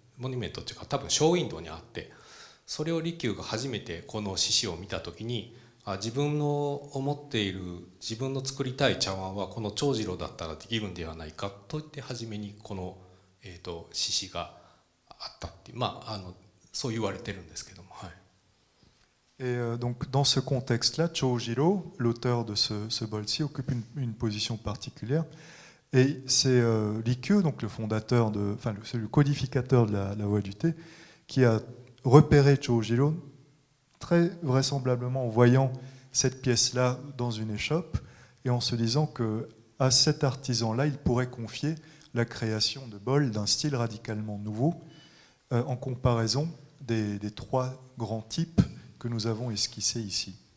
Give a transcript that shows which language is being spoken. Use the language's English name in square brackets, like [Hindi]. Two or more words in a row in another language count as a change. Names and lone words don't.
[Japanese] モニュメントっていうか多分ショーウィンドウにあって、それを利休が初めてこの獅子を見た時に、自分の思っている自分の作りたい茶碗はこの長次郎だったらできるんではないかと言って初めにこの獅子があったっていう、そう言われてるんですけども。 [French] Et donc dans ce contexte-là, Chōjiro, l'auteur de ce bol-ci, occupe une position particulière. Et c'est Rikyū, donc le fondateur, le codificateur de la voie du thé, qui a repéré Chōjiro, très vraisemblablement en voyant cette pièce-là dans une échoppe et en se disant qu'à cet artisan-là, il pourrait confier la création de bols d'un style radicalement nouveau en comparaison des 3 grands types que nous avons esquissés ici.